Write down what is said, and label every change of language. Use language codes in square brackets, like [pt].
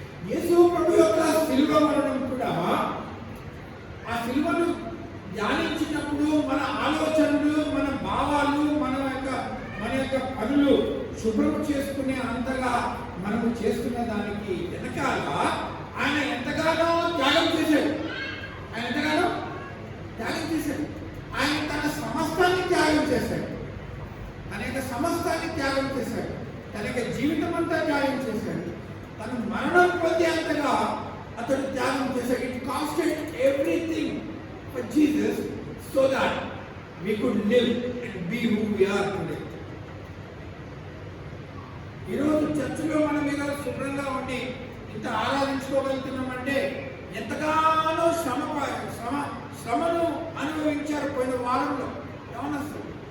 [te] యేసు ప్రభు యొక్క శిలువ మరణం కూడా, ఆ శిలువను ధ్యానించినప్పుడు మన ఆలోచనలు, మన భావాలు, మన యొక్క పనులు శుభ్రం చేసుకునే అంతగా మనము చేస్తున్న దానికి వెనకాల ఆయన ఎంతగానో త్యాగం చేశాడు. ఆయన ఎంతగానో త్యాగం చేశాడు. ఆయన తన సమస్తాన్ని త్యాగం చేశాడు, తన యొక్క సమస్తాన్ని త్యాగం చేశాడు, తన యొక్క జీవితం అంతా త్యాగం చేశాడు. తను మరణం పొందేంతగా అతడు త్యాగం చేశాడు. [en] It costed everything for Jesus so that we could live and be who we are today. [te] ఈరోజు చర్చిలో మనం ఈరోజు శుభ్రంగా ఉండి ఇంత ఆరాధించుకోగలుగుతున్నామంటే ఎంతగానో శ్రమను అనుభవించారు పోయిన వారంలో యవనస్తులు.